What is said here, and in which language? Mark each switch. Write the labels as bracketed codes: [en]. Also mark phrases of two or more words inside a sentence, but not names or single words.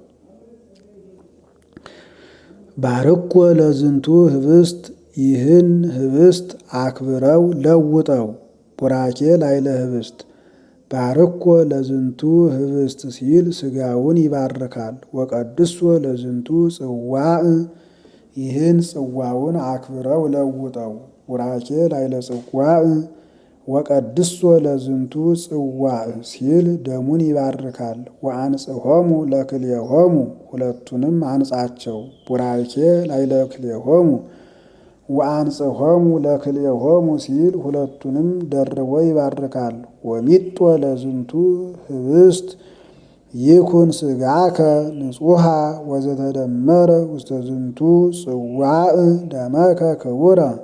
[gez] ባርኮ ለዝንቱ ህብስት [am] ይህን ህብስት አክብረው ለውጠው። [gez] ቡራኬ ላዕለ ህብስት ባርኮ ለዝንቱ ህብስት ሲል [am] ሥጋውን ይባርካል። [gez] ወቀድሶ ለዝንቱ ጽዋዕ [am] ይህን ጽዋውን አክብረው ለውጠው። ቡራኬ [gez] ላዕለ ጽዋዕ ወቀድሶ ለዝንቱ ጽዋዕ [am] ሲል ደሙን ይባርካል። [gez] ወአንጽሖሙ ለክልኤሆሙ [am] ሁለቱንም አንጻቸው። [gez] ቡራኬ ላዕለ ክልኤሆሙ ወአንጽሖሙ ለክልኤሆሙ [am] ሲል ሁለቱንም ደርቦ ይባርካል። [gez] ወሚጦ ለዝንቱ ህብስት ይኩን ሥጋከ ንጹሐ ወዘተደመረ ውስተ ዝንቱ ጽዋዕ ደመከ ክቡረ